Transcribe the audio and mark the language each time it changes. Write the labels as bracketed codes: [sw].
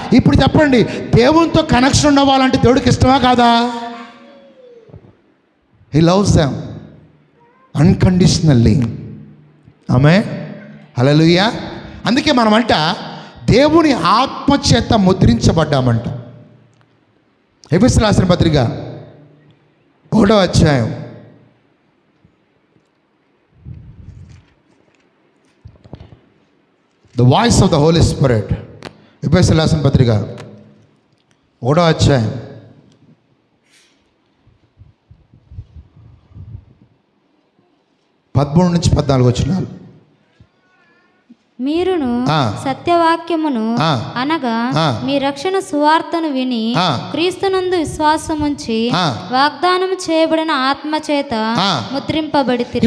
[te] ఇప్పుడు చెప్పండి, దేవునితో కనెక్షన్ ఉండవాలంటే దేవుడికి ఇష్టమా కాదా? [en] He loves them unconditionally. ఆమేన్. హల్లెలూయా. [te] అందుకే మనమంట దేవుని ఆత్మచేత ముద్రించబడ్డామంట. ఎఫెసీయులకు రాసిన పత్రిక 1వ అధ్యాయం [en] 'The voice of the Holy Spirit'. [te] ఎఫెసీయులకు రాసిన పత్రిక 1వ అధ్యాయం 13 నుంచి 14 వచనాలు. మీరును సత్యవాక్యమును అనగా మీ రక్షణ సువార్తను విని క్రీస్తునందు విశ్వాసముంచి వాగ్దానం చేయబడిన ఆత్మచేత ముద్రింపబడితిరి.